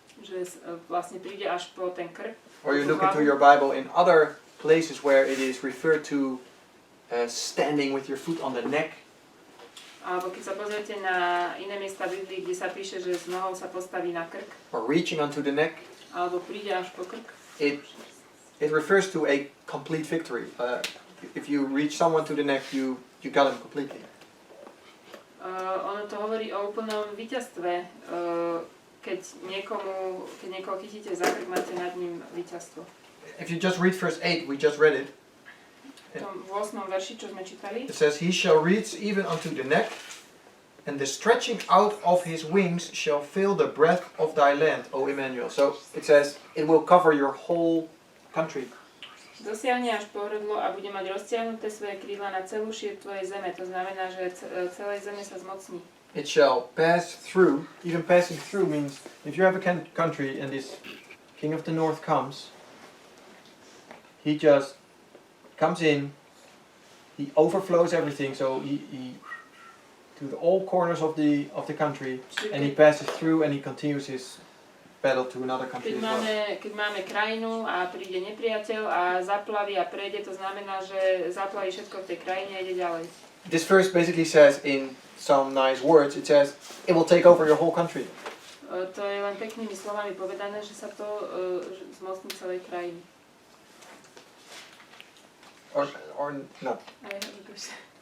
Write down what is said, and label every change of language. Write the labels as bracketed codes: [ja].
[sk] Že vlastne príde až po ten krk. [en] Or you look into your Bible in other places where it is referred to standing with your foot on the neck. [sk] Alebo keď sa pozriete na iné miesta v Biblii, kde sa píše, že s nohou sa postaví na krk. [en] Or reaching unto the neck. [sk] Alebo príde až po krk. [en] It refers to a complete victory. If you reach someone to the neck, you got him completely. [sk] Ono to hovorí o úplnom víťazstve. Keď niekoho chytíte za krk, máte nad ním víťazstvo. [en] If you just read verse 8, we just read it. [sk] V tom 8. verši, čo sme čítali. [en] It says, he shall reach even unto the neck, and the stretching out of his wings shall fill the breadth of thy land, O Emmanuel. So it says, it will cover your whole country. [sk] Dosiahne až po hrdlo a bude mať roztiahnuté svoje krídla na celú šír tvojej zeme. To znamená, že celej zeme sa zmocní. [en] It shall pass through. Even passing through means if you have a country and this king of the north comes, he just comes in, he overflows everything, so he to all corners of the country, and he passes through and he continues his battle to another country as well. [sk] Keď máme krajinu a príde nepriateľ a zaplaví a prejde, to znamená, že zaplaví všetko v tej krajine a ide ďalej. [en] This verse basically says in some nice words, it says, it will take over your whole country. [sk] To je len peknými slovami povedané, že sa to zmocní celej krajiny. [en] Or no. I have a question.